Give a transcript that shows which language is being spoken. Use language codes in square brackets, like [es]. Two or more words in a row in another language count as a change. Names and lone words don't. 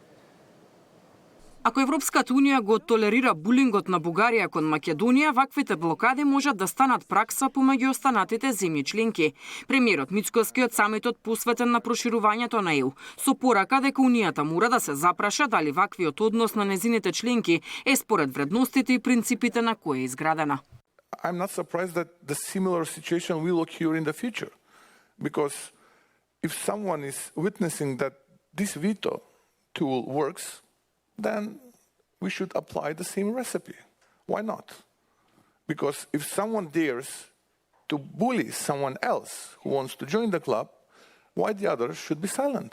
[mk] Ако Европската унија го толерира булингот на Бугарија кон Македонија, ваквите блокади можат да станат пракса помеѓу останатите земји членки. Премиерот Мицковски од самитот посветен на проширувањето на ЕУ, со порака дека Унијата мора да се запраша дали ваквиот однос на незините членки е според вредностите и принципите на кои е изградена. [en] I'm not surprised that the similar situation will occur in the future, because if someone is witnessing that this veto tool works, then we should apply the same recipe. Why not? Because if someone dares to bully someone else who wants to join the club, why the others should be silent?